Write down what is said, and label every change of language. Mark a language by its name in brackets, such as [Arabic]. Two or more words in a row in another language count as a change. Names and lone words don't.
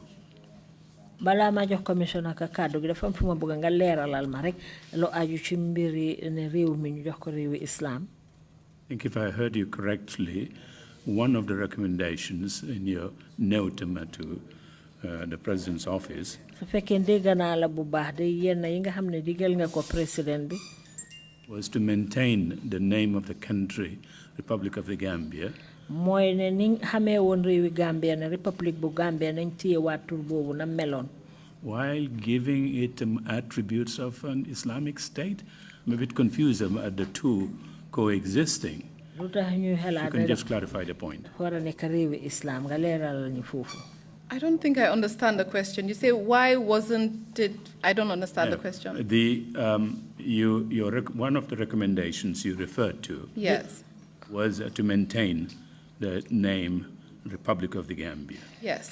[Wolof] Bala ma jox commissioner ka kaddu gi dafa am fuma bëgg nga leeralal ma rek lo aju ci mbiri ne réew mi ñu jox ko réewi islam. [English] I think if I heard you correctly, one of the recommendations in your note to the President's office [Wolof] su fekkee dégg naa la bu baax de yenn yi nga xam ne digal nga ko président bi [English] was to maintain the name of the country, Republic of the Gambia. [Wolof] mooy ne ni xamee woon réewi Gambia ne République bu Gambia nañ téye waat tur boobu na meloon. [English] While giving it attributes of an Islamic state. I'm a bit confused at the two coexisting. [Wolof] lu tax ñuy [English] You [Wolof] xalaat [English] can just clarify the point. [Wolof] war a nekk réewi islam nga leeralal ñu foofu. [English] I don't think I understand the question. You say, why wasn't it? I don't understand the question. One of the recommendations you referred to Yes. was to maintain the name Republic of the Gambia. Yes.